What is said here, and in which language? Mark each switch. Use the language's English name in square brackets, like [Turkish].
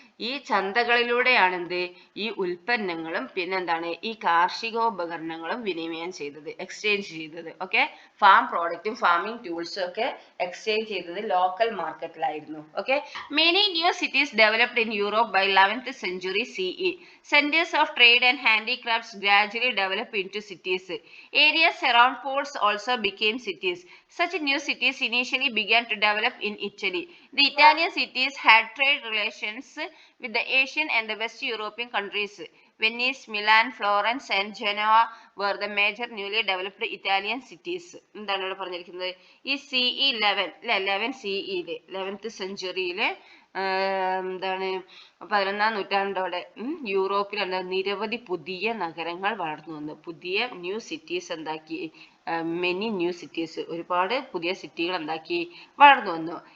[Malayalam] ഈ ചന്തകളിലൂടെയാണ് എന്ത്? ഈ ഉൽപ്പന്നങ്ങളും പിന്നെന്താണ്? ഈ കാർഷികോപകരണങ്ങളും വിനിമയം ചെയ്തത്, എക്സ്ചേഞ്ച് ചെയ്തത്. ഓക്കെ, ഫാം പ്രോഡക്റ്റും ഫാമിംഗ് ടൂൾസും ഒക്കെ എക്സ്ചേഞ്ച് ചെയ്തത് local മാർക്കറ്റിലായിരുന്നു. [English] Okay, many new cities developed in Europe by 11th century CE. Centers of trade and handicrafts gradually developed into cities. Areas around ports also became cities. Such new cities initially began to develop in Italy. The Italian cities had trade relations with the Asian and the West European countries. Venice, Milan, Florence and Genoa were the major newly developed Italian cities. [Malayalam] എന്താണ് ഇവിടെ പറഞ്ഞിരിക്കുന്നത്? ഈ CE 11 CE 11th centuryയിലെ എന്താണ് 11ാം നൂറ്റാണ്ടോടെ യൂറോപ്പിൽ നിരവധി പുതിയ നഗരങ്ങൾ വളർന്നു വന്നു. പുതിയ [English] new cities [Malayalam] എന്താക്കി? [English] many new cities, [Malayalam] ഒരുപാട് പുതിയ സിറ്റികൾ എന്താക്കി വളർന്നു വന്നു.